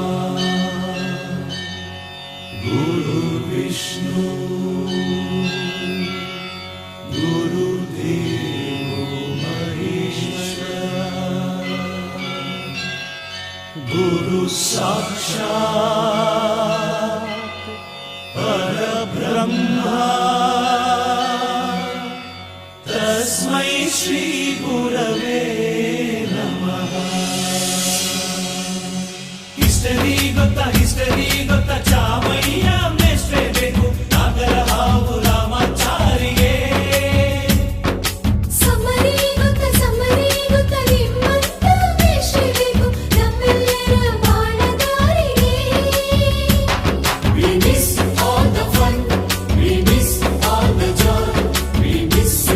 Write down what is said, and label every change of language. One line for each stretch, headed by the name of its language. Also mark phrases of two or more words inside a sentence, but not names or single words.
Sanskrit: गुरु विष्णु, गुरु देवो महेश्वर, गुरु साक्षात् परब्रह्म, तस्मै श्री गुरवे नमः.
Kannada: हिस्टरी ಗೊತ್ತಾ ಚಾಮಯ್ಯ ಮೇಷ್ಟ್ರೆ ಬೇಕು, ನಾಗರ ಹಾವು ರಾಮಾಚಾರಿಗೆ. ಸಮರಿ ಗೊತ್ತ ನಿಮ್ಮಂತ ಮೇಷ್ಟ್ರೆ ಬೇಕು, ನಮ್ಮೆಲ್ಲರ ಬಾಳದಾರಿಗೆ.
English: We miss all the fun, we miss all the joy, we miss you.